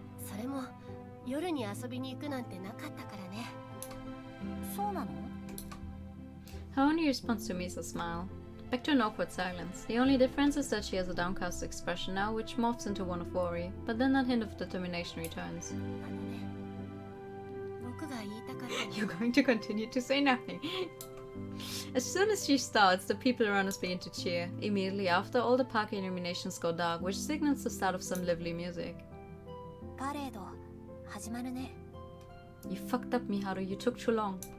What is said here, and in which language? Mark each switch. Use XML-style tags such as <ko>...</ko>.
<ja>それも夜に遊びに行くなんてなかったからね。そうなの？</ja> <en>Her only response to me is a smile. Back to an awkward silence. The only difference is that she has a downcast expression now, which morphs into one of worry, but then that hint of determination returns.</en> <ja>あのね、僕が言いたかったの</ja> <en>You're going to continue to say nothing. As soon as she starts, the people around us begin to cheer. Immediately after, all the park illuminations go dark, which signals the start of some lively music.</en> <ja>パレード始まるね。</ja> <en>You fucked up, Miharu. You took too long.</en>